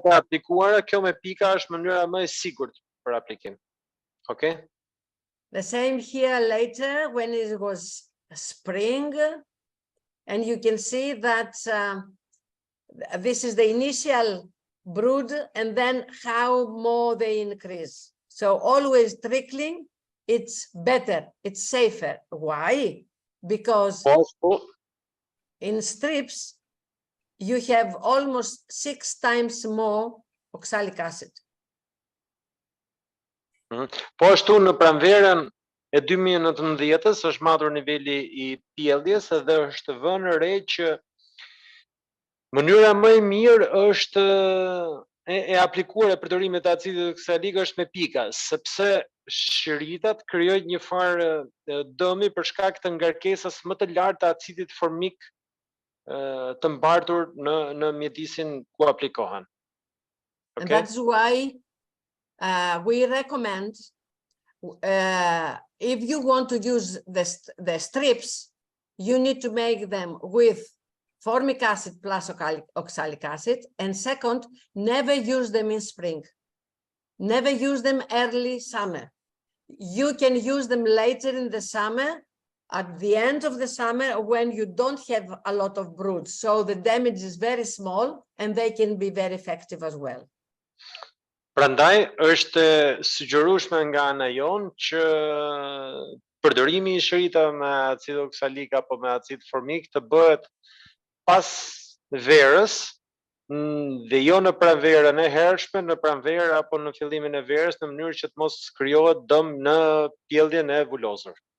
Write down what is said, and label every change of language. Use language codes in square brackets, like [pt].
[sq] Mënyrat e aplikuara, kjo me pika është mënyra më e sigurt për aplikim. [en] Okay? The same here later when it was spring, and you can see that this is the initial brood and then how more they increase. So always trickling, it's better, it's safer. Why? Because in strips, you have almost 6 times more oxalic acid. [sq] Po ashtu në pranverën e 2019-s është matur niveli I pjelljes dhe është vënë re që mënyra më e mirë është e aplikuar e përdorimit të acidit oksalik është me pika, sepse shiritat krijojnë një farë dëmi për shkak të ngarkesës më të lartë të acidit formik të mbartur në mjedisin ku aplikohen. [en] Okay? And that's why we recommend if you want to use the strips, you need to make them with formic acid plus oxalic acid, and second, never use them in spring. Never use them early summer. You can use them later in the summer, at the end of the summer when you don't have a lot of broods. So the damage is very small and they can be very effective as well. [sq] Prandaj është sugjerueshme nga ana jon që përdorimi I shirita me acid oksalik apo me acid formik të bëhet pas verës dhe jo në pranverën e hershme, në pranverë apo në fillimin e verës në mënyrë që të mos krijohet dëm në pjelljen e vulozur.